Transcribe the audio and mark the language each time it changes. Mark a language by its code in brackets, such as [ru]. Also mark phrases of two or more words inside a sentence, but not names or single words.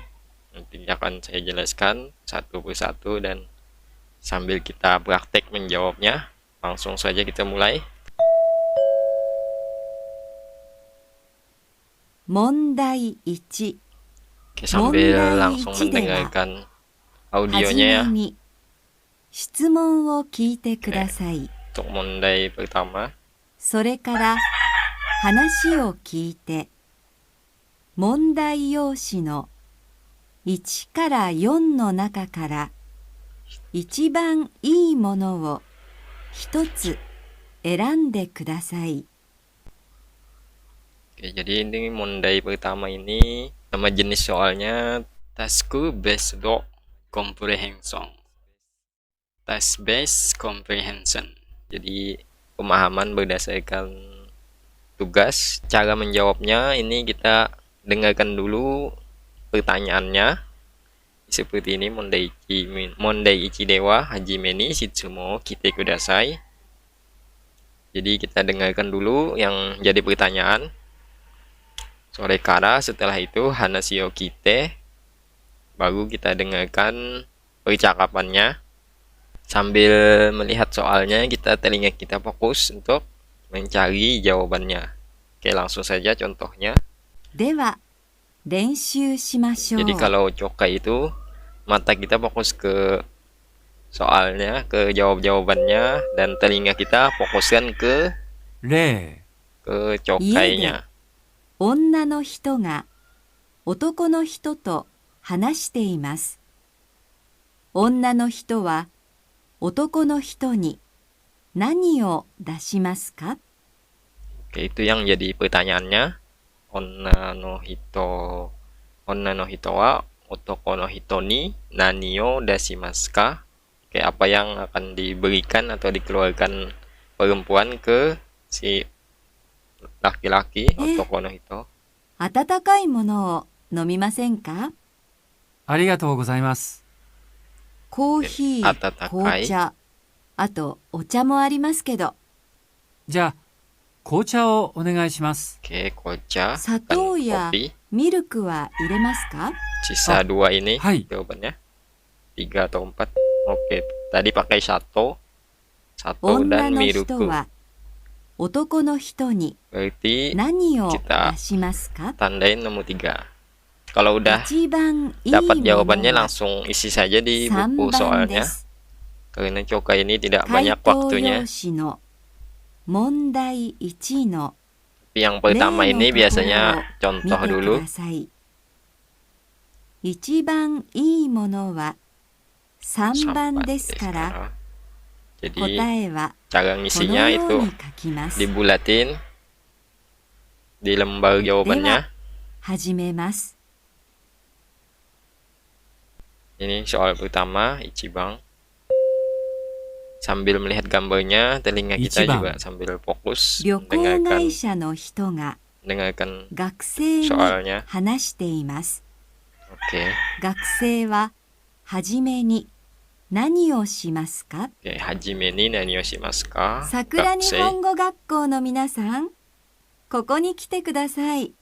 [id] Nanti akan saya jelaskan satu persatu dan sambil kita praktek menjawabnya. Langsung saja kita mulai. Mondai 1 Oke, sambil langsung [ja] 問題1では [id] mendengarkan [ja] はじ [id] audionya [ja] め [id] ya. [ja] に質問を聞いてください。 [id] Untuk mondai pertama, [ja] それから話を聞いて問題用紙の1から4の中から一番いいものを一つ選んでください。 [id] Oke, jadi ini mondai pertama ini nama jenis soalnya [en] Tasku Based Comprehension. Task Based Comprehension. [id] Jadi pemahaman berdasarkan tugas. Cara menjawabnya ini kita dengarkan dulu pertanyaannya. Seperti ini, [ja] 問題 一 では 初め に 質問 聞いて ください. [id] Jadi kita dengarkan dulu yang jadi pertanyaan. [ja] それから, [id] setelah itu [ja] 話 を 聞いて, [id] baru kita dengarkan percakapannya. Sambil melihat soalnya, telinga kita fokus untuk mencari jawabannya. Oke, langsung saja contohnya. [ja] では練習しましょう。 [id] Jadi kalau Chokai itu mata kita fokus ke soalnya, ke jawab-jawabannya, dan telinga kita fokuskan ke [ja] 例 [id] Chokainya. [ja] 女の人が男の人と話しています。女の人は男の人に何を出しますか？ [id] Oke, itu yang jadi pertanyaannya. [ja] 女 の 人 は 男 の 人 に 何 を 出します か? [id] Oke, apa yang akan diberikan atau dikeluarkan perempuan ke si laki-laki, [ja] 男 の 人? 温かいものを飲みませんか？ありがとうございます。コーヒー、温かい紅茶、あとお茶もありますけど。じゃあ、紅茶をお願いします。 [id] Oke, kocha [ja] 砂 [id] dan [ja] 糖や [id] kopi. [ja] ミルクは入れますか？ [id] Sisa 2 ini [ja] hai. [id] jawabannya. 3 atau 4. Oke, tadi pakai sato [ja] 女 [id] dan [ja] の [id] miruku. [ja] 人は男の人に [id] Berarti [ja] 何を [id] kita [ja] 出しますか？ [id] tandain nomor 3. Kalau udah [ja] 一番いい [id] dapat [ja] もの [id] jawabannya [ja] は [id] langsung isi saja di [ja] 3 [id] buku [ja] 番で [id] soalnya. [ja] す。 [id] Karena Chokai ini tidak [ja] 回 [id] banyak [ja] 答 [id] waktunya. [ja] 用紙の問題1の [id] Tapi yang [ja] 例 [id] pertama [ja] の [id] ini [ja] ところを [id] biasanya [ja] 見 [id] contoh [ja] てく [id] dulu. [ja] ださい。一番いいものは3番ですから、 [id] Jadi [ja] 答えは [id] cara [ja] この [id] ngisinya [ja] よう [id] itu [ja] に書きます。 [id] dibulatin di lembar jawabannya. [ja] 始めます。 [id] Ini soal pertama, Ichibang. Sambil melihat gambarnya, telinga kita [ja] Ichibang. [id] juga sambil fokus [ja] 旅行 [id] mendengarkan [ja] 会社の人が [id] mendengarkan [ja] 学生に [id] soalnya. [ja] 話しています。 [id] Oke. [ja] 学生ははじめに何をしますか？ Oke, 初め に 何 を します か? 桜日 Gakusei. 本語学校の皆さん、ここに来てください。